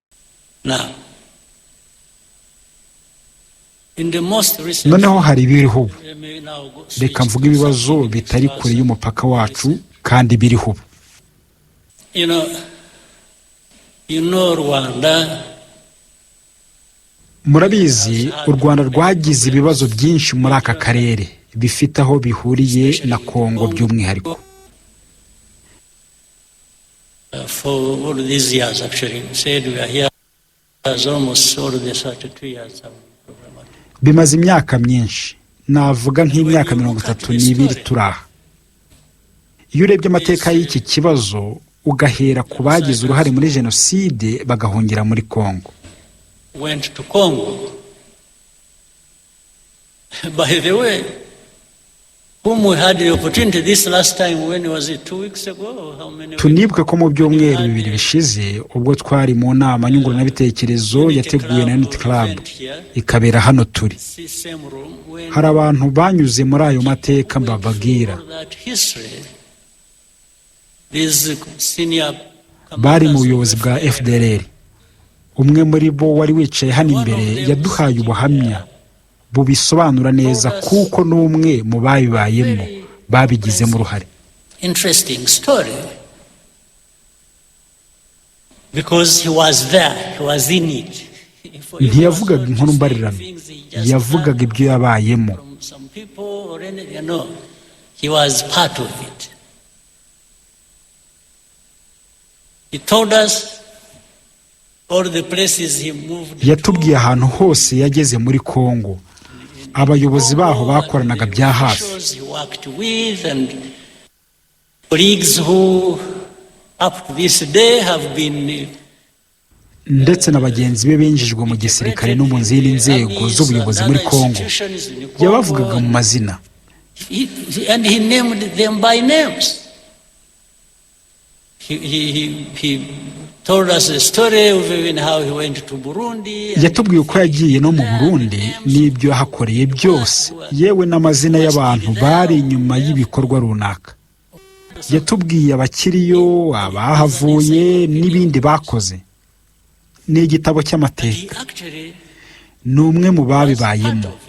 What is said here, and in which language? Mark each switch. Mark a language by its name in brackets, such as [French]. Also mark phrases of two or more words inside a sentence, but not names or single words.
[Kinyarwanda] noneho hari ibiriho, reka mvuga ibibazo bitari kure y'umupaka wacu kandi biriho. Rwanda, murabizi u Rwanda rwagize ibibazo byinshi muri aka karere bifite aho bihuriye na Congo by'umwihariko. [English] For all these years actually said we are here as almost all the 32 years. [Kinyarwanda] Bimaze imyaka myinshi, navuga nk'imyaka 32 turaha. Iyo urebye amateka y'iki kibazo ugahera ku bagize uruhare muri jenoside bagahungira muri Congo. [English] Went to Congo. By the way, whom we had the opportunity this last time, when was it 2 weeks ago? How many? [Kinyarwanda] Tunibuke ko mu byumweru 2 bishize ubwo twari mu nama nyunguranabitekerezo yateguwe na Unity Club ikabera hano turi. Hari abantu banyuze muri ayo mateka mbababwira. Bari mu buyobozi bwa FDLR. Umwe muri bo wari wicaye hano imbere yaduhaye ubuhamya bubisobanura neza kuko n'umwe mu babibayemo babigizemo uruhare. [English] Interesting story, because he was there, he was in it. [Kinyarwanda] Ntiyavugaga inkuru mbarirano, yavugaga ibyo yabayemo. [English] He was part of it. He told us all the places he moved. [Kinyarwanda] Yatubwiye ahantu hose yageze muri Congo, abayobozi baho bakoranaga bya hafi. Ndetse n'abagenzi be binjijwe mu gisirikare no mu zindi nzego z'ubuyobozi muri Congo. Yabavugaga mu mazina. [English] And he named them by names. He told us a story of even how he went to Burundi. [Kinyarwanda] Yatubwiye uko yagiye no mu Burundi n'ibyo yahakoreye byose, yewe n'amazina y'abantu bari inyuma y'ibikorwa runaka. Yatubwiye abakiriyo, abahavuye n'ibindi bakoze. Ni igitabo cy'amateka. Ni umwe mu babibayemo.